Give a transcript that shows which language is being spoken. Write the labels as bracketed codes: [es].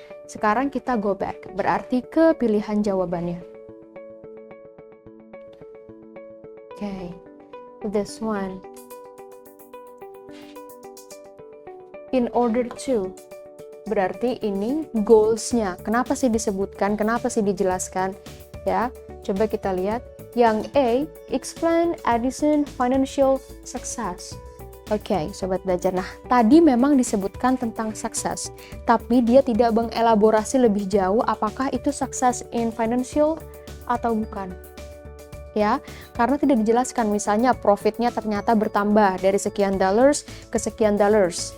[id] Sekarang kita go back, berarti ke pilihan jawabannya. [en] Okay, this one. In order to, [id] berarti ini goals-nya. Kenapa sih disebutkan? Kenapa sih dijelaskan? Ya, coba kita lihat. [en] Yang A, explain Edison financial success. [id] Oke, sobat belajar. Nah, tadi memang disebutkan tentang sukses, tapi dia tidak mengelaborasi lebih jauh apakah itu sukses in financial atau bukan. Ya, karena tidak dijelaskan misalnya profitnya ternyata bertambah dari sekian dollars ke sekian dollars.